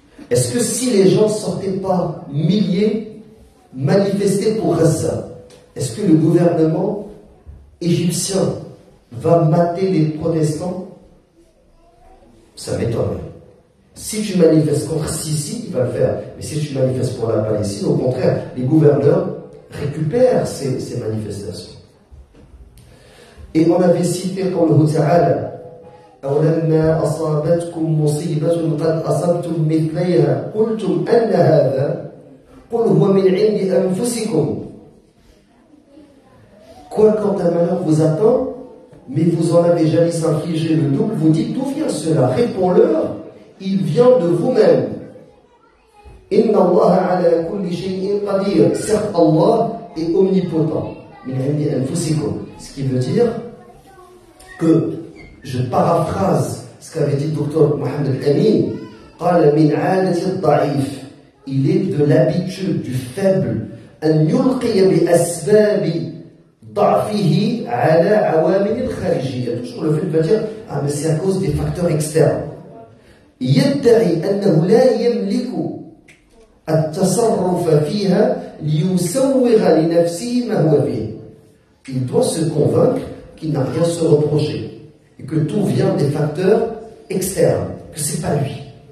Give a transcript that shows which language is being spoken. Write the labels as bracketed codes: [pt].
[fr] Est-ce que si les gens ne sortaient pas milliers manifester pour Gaza, est-ce que le gouvernement égyptien va mater les protestants? Ça m'étonnerait. Si tu manifestes contre Sisi, il va le faire. Mais si tu manifestes pour la Palestine, au contraire, les gouverneurs récupèrent ces manifestations. Et on avait cité [ar] قوله تعالى أولما أصابتكم مصيبة قد أصبتم مثليها قلتم أن هذا قل هو من عند أنفسكم. [fr] Quoi, quand un malheur vous attend, mais vous en avez jadis infligé le double, vous dites d'où vient cela? Réponds-leur, il vient de vous-même. [ar] Inna Allah ala kulli shay'in qadir. [fr] Certes, Allah est omnipotent. [ar] Min indi anfusikum. [fr] Ce qui veut dire que, je paraphrase ce qu'avait dit le docteur Mohamed Amin, [ar] قال من عادة الضعيف. [fr] Il est de l'habitude du faible [ar] أن يلقي بأسباب ضعفه على عوامل الخارجية. [fr] Toujours le fait de dire ah mais c'est à cause des facteurs externes. [ar] يدعي أنه لا يملك التصرف فيها ليسوغ لنفسه ما هو فيه. [fr] Il doit se convaincre qu'il n'a rien à se reprocher et que tout vient des facteurs externes, que c'est pas lui.